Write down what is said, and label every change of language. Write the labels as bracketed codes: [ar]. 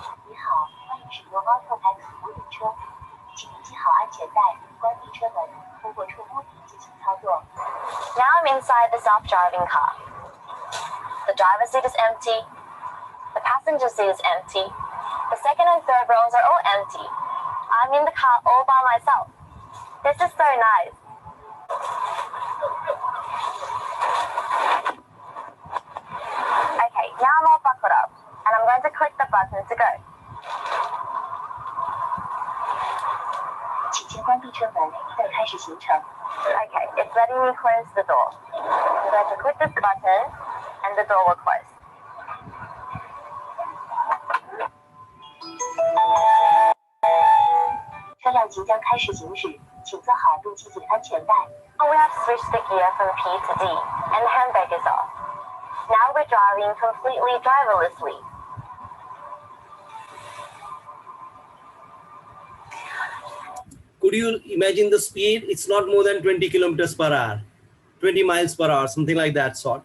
[zh] 你好，欢迎使用 Robotics 无人车，请您系好安全带，关闭车门，通过触摸屏进行操作。 [en] Now I'm inside the self-driving car. The driver's seat is empty. The passenger seat is empty. The second and third rows are all empty. I'm in the car all by myself. This is so nice. Okay, now I'm all buckled up, and I'm going to click the button to go. [zh] 请先关闭车门，再开始行程。 [en] Okay, it's letting me close the door. I'm going to click this button, and the door will close. [zh] 车辆即将开始行驶，请做好并系紧安全带。 [en] Now we have switched the gear from P to D, and the handbrake is off. Now we're driving completely driverlessly. Could you imagine the speed? It's not more than 20 kilometers per hour, 20 miles per hour, something like that sort.